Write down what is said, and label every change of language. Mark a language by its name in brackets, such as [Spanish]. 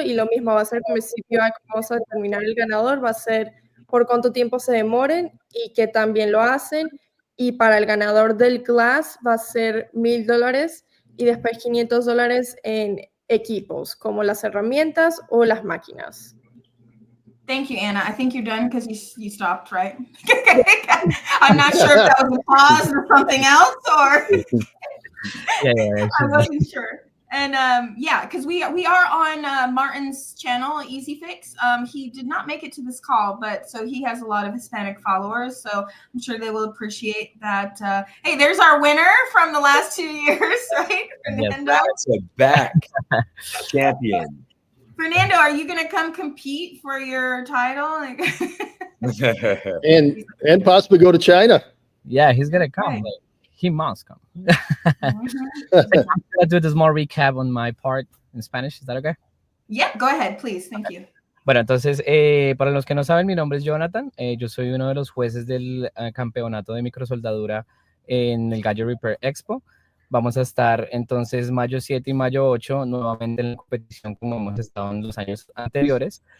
[Spanish] Y lo mismo va a ser con el CPI, vamos a determinar el ganador, va a ser por cuánto tiempo se demoren y que también lo hacen. Y para el ganador del glass va a ser $1,000 y después $500 en equipos como las herramientas o las máquinas. [English] Thank you, Anna. I think you're done because you stopped, right? I'm not sure if that was a pause or something else, or Yeah. I wasn't sure. And yeah, because we are on Martin's channel, Easy Fix. He did not make it to this call, but so he has a lot of Hispanic followers, so I'm sure they will appreciate that. Hey, there's our winner from the last 2 years, right? Fernando. That's a back champion. Fernando, are you going to come compete for your title? And possibly go to China. Yeah, he's gonna come. Right. Like, he must come. Mhm. I'll do this more recap on my part in Spanish. Is that okay? Yep, go ahead, please. Thank you. [Spanish] Bueno, entonces, para los que no saben, mi nombre es Jonathan. Yo soy uno de los jueces del campeonato de microsoldadura en el Gadget Repair Expo. Vamos a estar entonces mayo 7 y mayo 8 nuevamente en la competición como hemos estado en los años anteriores.